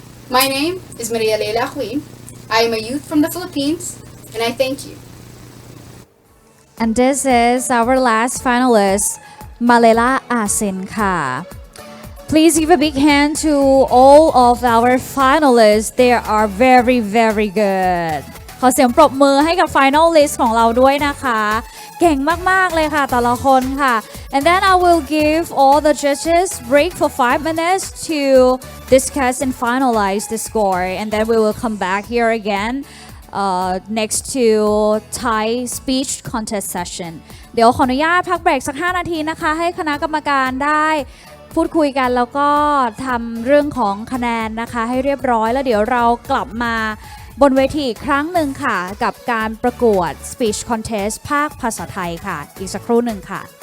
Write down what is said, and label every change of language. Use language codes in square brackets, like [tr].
[en] My name is Maria Leila Queen. I am a youth from the Philippines, and I thank you. And this is our last finalist, Malela Asin ka. Please give a big hand to all of our finalists. They are very, very good. [th] ขอเสียงปรบมือให้กับ finalist ของเราด้วยนะคะ เก่งมากๆเลยค่ะแต่ละคนค่ะ [en] And then I will give all the judges break for 5 minutes to discuss and finalize the score. And then we will come back here again next to Thai speech contest session. [th] เดี๋ยวขออนุญาตพักเบรกสัก 5 นาทีนะคะให้คณะกรรมการได้พูดคุยกันแล้วก็ทำเรื่องของคะแนนนะคะให้เรียบร้อยแล้วเดี๋ยวเรากลับมาบนเวทีอีกครั้งหนึ่งค่ะกับการประกวด Speech Contest ภาคภาษาไทยค่ะอีกสักครู่หนึ่งค่ะ